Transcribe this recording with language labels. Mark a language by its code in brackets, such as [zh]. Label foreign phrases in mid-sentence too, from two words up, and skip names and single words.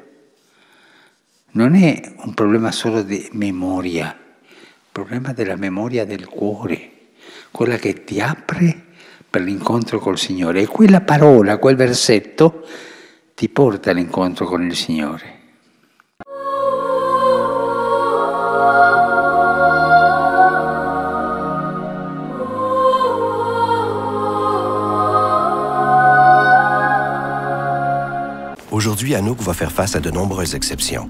[it] Non è un problema solo di memoria, il problema della memoria del cuore, quella che ti apre per l'incontro col Signore. E quella parola, quel versetto, ti porta all'incontro con il Signore. [fr] Aujourd'hui, Anouk va faire face à de nombreuses exceptions.